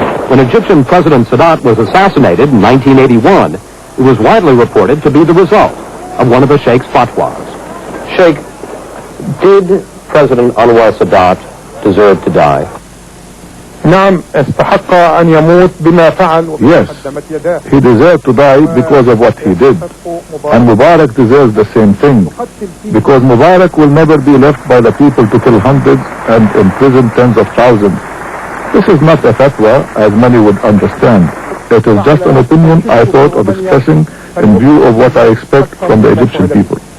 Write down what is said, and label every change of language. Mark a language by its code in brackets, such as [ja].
[en] When Egyptian President Sadat was assassinated in 1981, it was widely reported to be the result of one of the Sheikh's fatwas. Sheikh, did President Anwar Sadat deserve to die? [ar] نعم استحق أن يموت بما فعل. [en] Yes, he deserved to die because of what he did. And Mubarak deserves the same thing, because Mubarak will never be left by the people to kill hundreds and imprison tens of thousands. This is not a fatwa, as many would understand. It is just an opinion I thought of expressing in view of what I expect from the Egyptian people.